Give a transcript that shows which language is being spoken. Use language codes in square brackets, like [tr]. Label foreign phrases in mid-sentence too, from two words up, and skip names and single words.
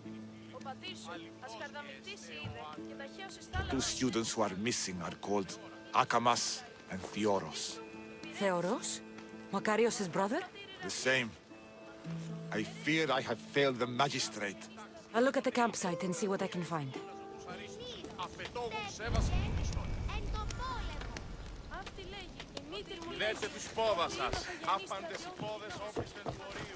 [en] 2 students who are missing are called Akamas and Theoros. Theoros? Makarios' brother? The same. I fear I have failed the magistrate. I'll look at the campsite and see what I can find. [el] Λέτε τους πόδα σας. Άπαντες οι πόδες όπισθεν του ορίου.